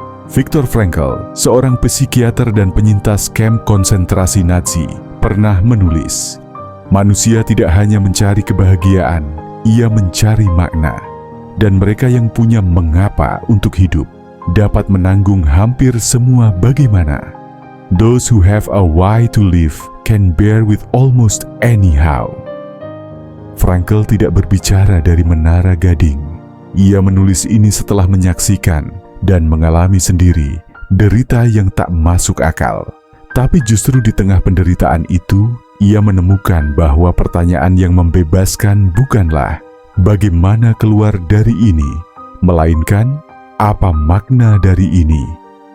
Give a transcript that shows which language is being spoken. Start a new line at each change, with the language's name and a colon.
Indonesian: Viktor Frankl, seorang psikiater dan penyintas kamp konsentrasi Nazi, pernah menulis, manusia tidak hanya mencari kebahagiaan, ia mencari makna. Dan mereka yang punya mengapa untuk hidup, dapat menanggung hampir semua bagaimana.
English: Those who have a why to live can bear with almost any how.
Indonesian: Frankl tidak berbicara dari menara gading. Ia menulis ini setelah menyaksikan dan mengalami sendiri derita yang tak masuk akal. Tapi justru di tengah penderitaan itu, ia menemukan bahwa pertanyaan yang membebaskan bukanlah bagaimana keluar dari ini, melainkan apa makna dari ini.